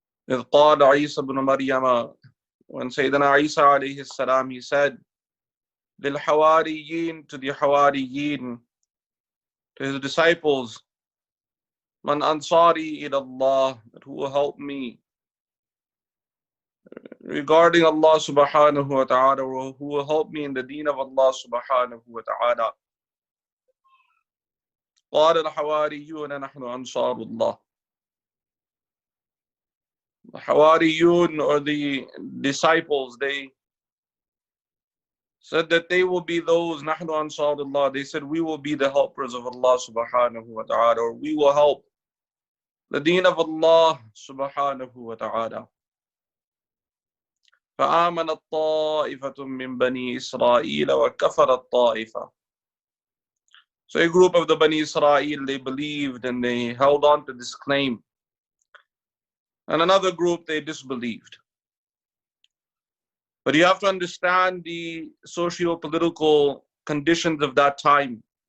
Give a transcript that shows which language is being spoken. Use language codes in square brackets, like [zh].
[ar] إذ قال عيسى بن مريم, [en] when Sayyidina Isa alayhi salam, he said, [ar] للحواريين, [en] to the Hawariyin, to his disciples, [ar] Man ansari ila Allah, [en] that who will help me regarding Allah subhanahu wa ta'ala, or who will help me in the deen of Allah subhanahu wa ta'ala. [ar] قال الحواريون نحن أنصار الله. [en] The Hawariyun, or the disciples, they said that they will be those, [ar] نحن أنصار الله, [en] they said we will be the helpers of Allah subhanahu wa ta'ala, or we will help the deen of Allah subhanahu wa ta'ala. [ar] فآمنت طائفة من بني إسرائيل وكفرت طائفة. [en] So a group of the Bani Israel, they believed and they held on to this claim. And another group, they disbelieved. But you have to understand the socio-political conditions of that time.